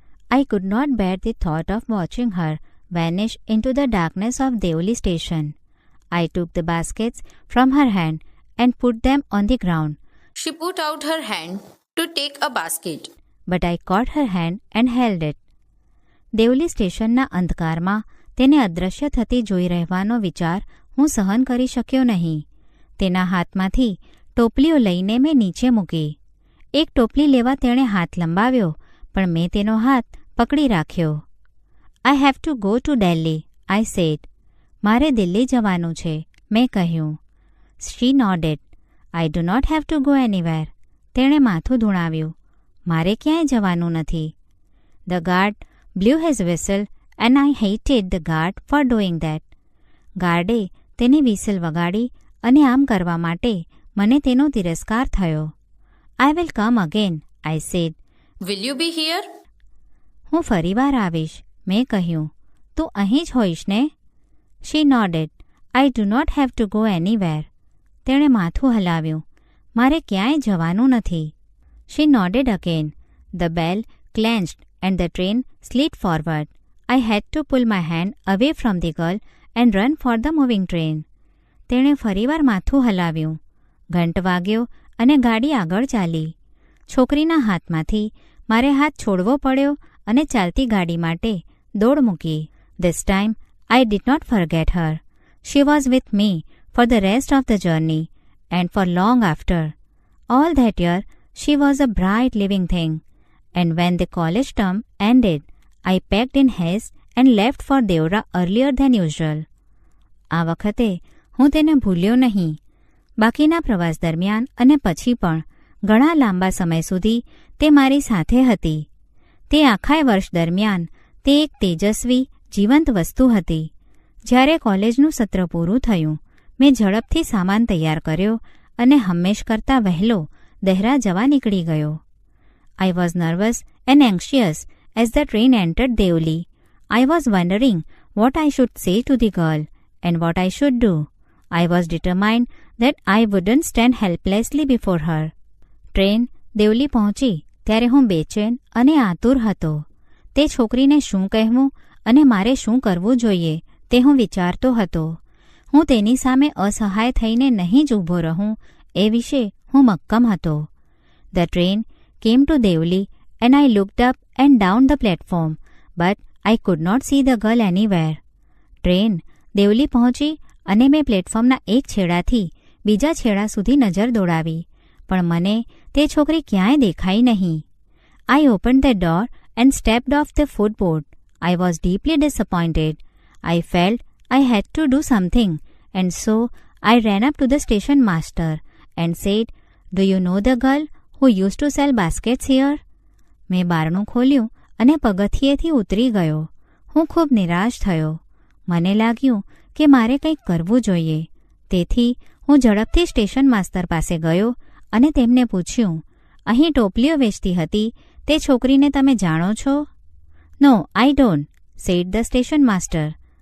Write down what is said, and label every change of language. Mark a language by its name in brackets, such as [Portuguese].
[English] I could not bear the thought of watching her vanish into the darkness of Deoli station. I took the baskets from her hand and put them on the ground. She put out her hand to take a basket. But I caught her hand and held it. [Gujarati] Deoli સ્ટેશનના અંધકારમાં તેને અદૃશ્ય થતી જોઈ રહેવાનો વિચાર હું સહન કરી શક્યો નહીં. તેના હાથમાંથી ટોપલીઓ લઈને મેં નીચે મૂકી. એક ટોપલી લેવા તેણે હાથ લંબાવ્યો, પણ મેં તેનો હાથ પકડી રાખ્યો. [English] I have to go to Delhi, I said. [Gujarati] મારે દિલ્હી જવાનું છે, મેં કહ્યું. [English] She nodded. I do not have to go anywhere. [Gujarati] તેણે માથું ધૂણાવ્યું. મારે ક્યાંય જવાનું નથી. [English] The guard blew his whistle and I hated the guard for doing that. [Gujarati] ગાર્ડે તેની વિસલ વગાડી અને આમ કરવા માટે મને તેનો તિરસ્કાર થયો. [English] I will come again, I said. Will you be here? [Gujarati] હું ફરીવાર આવીશ, મેં કહ્યું. તું અહીં જ હોઈશ ને? [English] She nodded. I do not have to go anywhere. [Gujarati] તેણે માથું હલાવ્યું. મારે ક્યાંય જવાનું નથી. [English] She nodded again. The bell clenched and the train slid forward. I had to pull my hand away from the girl and run for the moving train. [Gujarati] તેણે ફરીવાર માથું હલાવ્યું. ઘંટ વાગ્યો અને ગાડી આગળ ચાલી. છોકરીના હાથમાંથી મારે હાથ છોડવો પડ્યો અને ચાલતી ગાડી માટે દોડ મૂકી. [English] This time I did not forget her. She was with me for the rest of the journey and for long after. All that year she was a bright living thing. And when the college term ended, I packed in haste and left for Deora earlier than usual. [Gujarati] આ વખતે હું તેને ભૂલ્યો નહીં. બાકીના પ્રવાસ દરમિયાન અને પછી પણ ઘણા લાંબા સમય સુધી તે મારી સાથે હતી. તે આખા વર્ષ દરમિયાન તે એક તેજસ્વી, જીવંત વસ્તુ હતી. જ્યારે કોલેજનું સત્ર પૂરું થયું, મેં ઝડપથી સામાન તૈયાર કર્યો અને હંમેશ કરતાં વહેલો દહેરા જવા નીકળી ગયો. [English] I was nervous and anxious as the train entered Deoli. I was wondering what I should say to the girl and what I should do. I was determined that I wouldn't stand helplessly before her. [Gujarati] Train Deoli પહોંચી ત્યારે હું બેચેન અને આતુર હતો. તે છોકરીને શું કહેવું અને મારે શું કરવું જોઈએ તે હું વિચારતો હતો. હું તેની સામે અસહાય થઈને નહીં જ ઊભો રહું એ વિશે હું મક્કમ હતો. [English] The train came to Devli and I looked up and down the platform, but I could not see the girl anywhere. [Gujarati] Train Deoli પહોંચી અને મેં પ્લેટફોર્મના એક છેડાથી બીજા છેડા સુધી નજર દોડાવી, પણ મને તે છોકરી ક્યાંય દેખાઈ નહીં. [English] I opened the door and stepped off the footboard. I was deeply disappointed. I felt I had to do something, and so I ran up to the station master and said, "Do you know the girl who used to sell baskets here?" [Gujarati] મેં બારણું ખોલ્યું અને પગથિયેથી ઉતરી ગયો. હું ખૂબ નિરાશ થયો. મને લાગ્યું કે મારે કંઈક કરવું જોઈએ. તેથી હું ઝડપથી સ્ટેશન માસ્તર પાસે ગયો અને તેમને પૂછ્યું, અહીં ટોપલીઓ વેચતી હતી તે છોકરીને તમે જાણો છો? [English] "No, I don't," said the station master.